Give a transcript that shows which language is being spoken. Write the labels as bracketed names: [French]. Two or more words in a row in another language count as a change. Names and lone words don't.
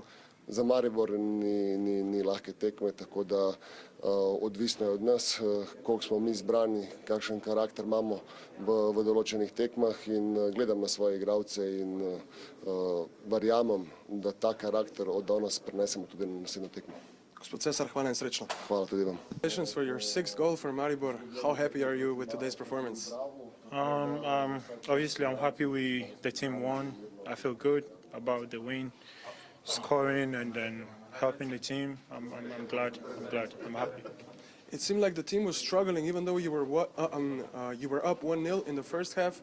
[Slovenian] Za Maribor ni lahke tekme, tako da odvisno je od nas, koliko smo mi zbrani, kakšen karakter imamo v določenih tekmah in gledam na svoje igralce in verjamem, da ta karakter od danes prenesemo tudi na naslednjo tekmo. Gospod Cesar, hvala in srečno. Hvala tudi vam. [English] Congratulations for your 6th goal for Maribor. How happy are you with today's performance? Obviously, I'm happy the team won. I feel good about the win, scoring and then helping the team. I'm glad. I'm happy. It seemed like the team was struggling, even though you were up 1-0 in the first half.